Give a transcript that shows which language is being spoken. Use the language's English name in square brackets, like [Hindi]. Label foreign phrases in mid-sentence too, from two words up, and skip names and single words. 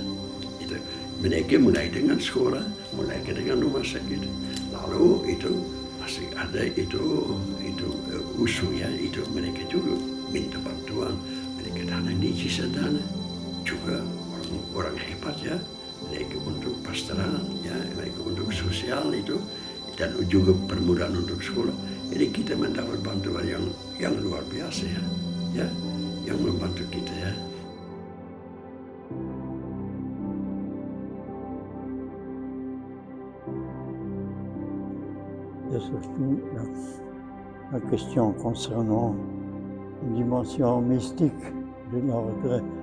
[Indonesian] Itu mereka mulai dengan sekolah, mulai dengan rumah sakit, lalu itu masih ada itu usulnya itu mereka juga minta bantuan, mereka datang di Cisadana juga orang hebat ya. Mereka untuk pastoral, ya, mereka untuk sosial itu, dan juga permudahan untuk sekolah. Jadi kita mendapat bantuan yang luar biasa ya, yang membantu kita ya. [French] Et surtout la question concernant une dimension mystique de l'ordre.